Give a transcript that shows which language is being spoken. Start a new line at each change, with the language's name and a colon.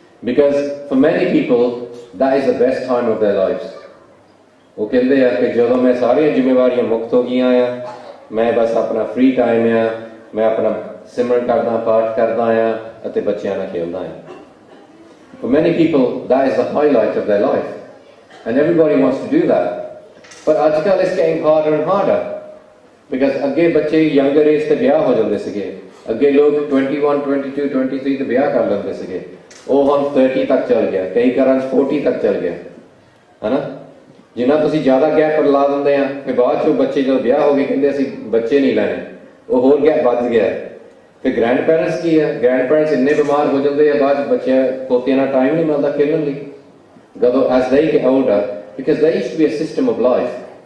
English: because for many people that is the best time of their lives
Punjabi: ਉਹ ਕਹਿੰਦੇ ਆ ਕਿ ਜਦੋਂ ਮੈਂ ਸਾਰੀਆਂ ਜ਼ਿੰਮੇਵਾਰੀਆਂ ਮੁਕਤ ਹੋ ਗਈਆਂ ਆ ਮੈਂ ਬਸ ਆਪਣਾ ਫ੍ਰੀ ਟਾਈਮ ਆ ਮੈਂ ਆਪਣਾ ਸਿਮਰਨ ਕਰਦਾ ਪਾਠ ਕਰਦਾ ਆ ਅਤੇ ਬੱਚਿਆਂ ਨਾਲ ਖੇਡਦਾ ਆ
English: For many people, that is the highlight of their life. And everybody wants to do that. But ajkal it's getting harder and harder.
Punjabi: Because ਅੱਗੇ ਬੱਚੇ
English: younger age
Punjabi: ਤੇ ਵਿਆਹ ਹੋ ਜਾਂਦੇ ਸੀਗੇ ਅੱਗੇ ਲੋਕ 21, 22, 23 ਤੇ ਵਿਆਹ ਕਰ ਲੈਂਦੇ ਸੀਗੇ ਉਹ ਹੁਣ 30 ਤੱਕ ਚੱਲ ਗਿਆ ਕਈ ਘਰਾਂ 'ਚ 40 ਤੱਕ ਚੱਲ ਗਿਆ ਹਨਾ ਜਿੰਨਾ ਤੁਸੀਂ ਜ਼ਿਆਦਾ ਗੈਪ ਲਾ ਦਿੰਦੇ ਆ ਫਿਰ ਬਾਅਦ 'ਚੋਂ ਬੱਚੇ ਜਦੋਂ ਵਿਆਹ ਹੋ ਗਏ ਕਹਿੰਦੇ ਅਸੀਂ ਬੱਚੇ ਨਹੀਂ ਲੈਣੇ ਉਹ ਹੋਰ ਗੈਪ ਵੱਧ ਗਿਆ ਫਿਰ ਗ੍ਰੈਂਡ ਪੈਰੈਂਟਸ ਕੀ ਹੈ ਗ੍ਰੈਂਡ ਪੈਰੈਂਟਸ ਇੰਨੇ ਬਿਮਾਰ ਹੋ ਜਾਂਦੇ ਆ ਬਾਅਦ ਬੱਚਿਆਂ ਪੋਤਿਆਂ ਨਾਲ ਟਾਈਮ ਨਹੀਂ ਮਿਲਦਾ ਖੇਡਣ ਲਈ ਜਦੋਂ
English: as they get older because there used to be a system of life